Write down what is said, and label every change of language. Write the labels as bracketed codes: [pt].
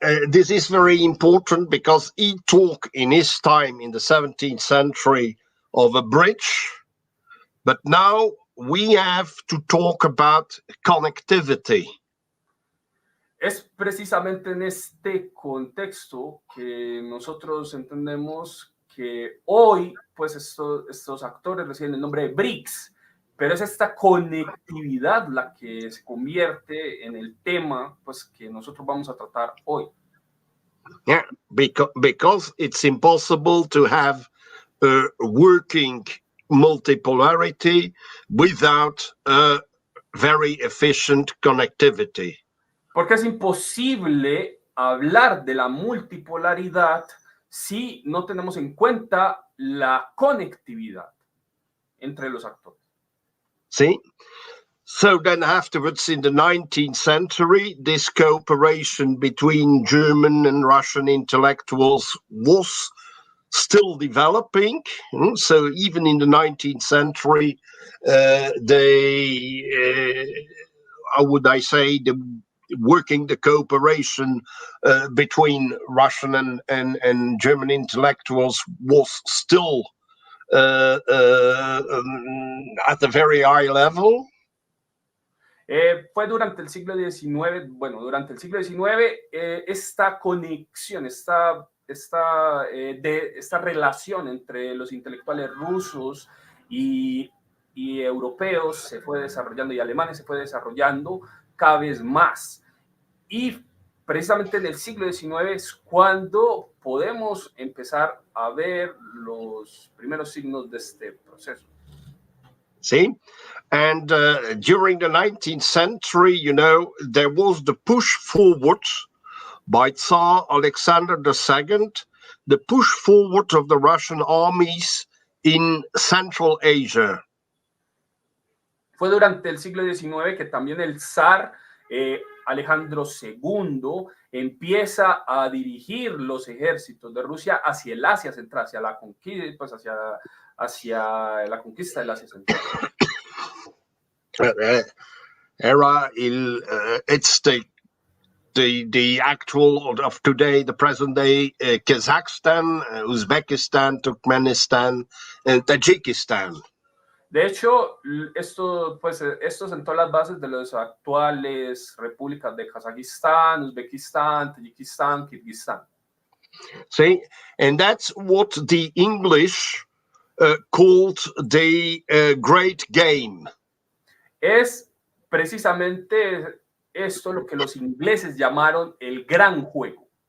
[en] This is very important because he talked in his time in the 17th century of a bridge, but now we have to talk about connectivity. [es] Es precisamente en este contexto que nosotros entendemos que hoy, pues estos actores reciben el nombre de BRICS, pero es esta conectividad la que se convierte en el tema, pues, que nosotros vamos a tratar hoy. [en] Yeah, because it's impossible to have a working multipolarity without a very efficient connectivity. [es] Porque es imposible hablar de la multipolaridad si no tenemos en cuenta la conectividad entre los actores. [en] See? So then afterwards, in the 19th century, this cooperation between German and Russian intellectuals was still developing. So even in the 19th century, the cooperation between Russian and German intellectuals was still at a very high level. [es] Fue durante el siglo XIX, durante el siglo XIX, esta conexión, esta relación entre los intelectuales rusos y europeos se fue desarrollando, y alemanes se fue desarrollando cada vez más. Y precisamente en el siglo XIX es cuando podemos empezar a ver los primeros signos de este proceso. [en] See? And during the 19th century, there was the push forward by Tsar Alexander II, the push forward of the Russian armies in Central Asia. [es] Fue durante el siglo XIX que también el zar Alejandro II empieza a dirigir los ejércitos de Rusia hacia el Asia Central, hacia la conquista del Asia Central. [en] It's the actual of today, the present day, Kazakhstan, Uzbekistan, Turkmenistan, and Tajikistan. [es] De hecho, esto sentó las bases de las actuales repúblicas de Kazajistán, Uzbekistán, Tayikistán, Kirguistán. [en] See, and that's what the English called the Great Game. [es] Es precisamente esto lo que los ingleses llamaron el gran juego.